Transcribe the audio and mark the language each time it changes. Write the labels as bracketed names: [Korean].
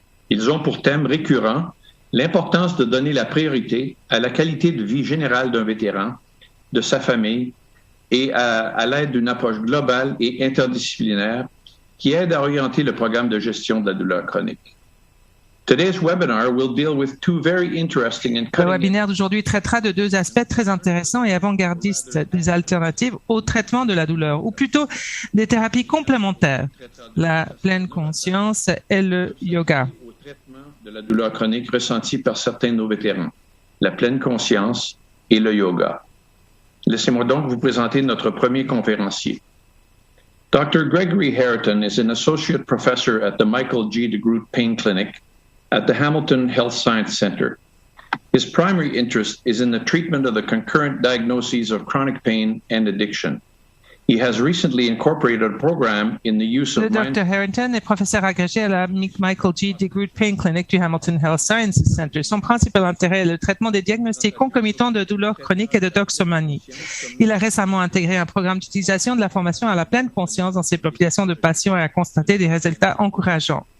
[French] Ils ont pour thème récurrent l'importance de donner la priorité à la qualité de vie générale d'un vétéran, de sa famille et à l'aide d'une approche globale et interdisciplinaire qui aide à orienter le programme de gestion de la douleur chronique. [English] Today's webinar will deal with two very interesting and [French] Le webinaire d'aujourd'hui traitera de deux aspects très intéressants et avant-gardistes des alternatives au traitement de la douleur, ou plutôt des thérapies complémentaires, la pleine conscience et le yoga. Au traitement de la douleur chronique ressentie par certains de nos vétérans, la pleine conscience et le yoga. Laissez-moi donc vous présenter notre premier conférencier. [English] Dr. Gregory Harrington is an associate professor at the Michael G. DeGroot Pain Clinic at the Hamilton Health Science Center. His primary interest is in the treatment of the concurrent diagnoses of chronic pain and addiction. He has recently incorporated a program in the use [French] Le [English] of [French] Dr. Harrington est professeur agrégé à la Michael G. DeGroot Pain Clinic du Hamilton Health Sciences Center. Son principal intérêt est le traitement des diagnostics concomitants de douleurs chroniques et de toxomanie. Il a récemment intégré un programme d'utilisation de la formation à la pleine conscience dans ses populations de patients et a constaté des résultats encourageants.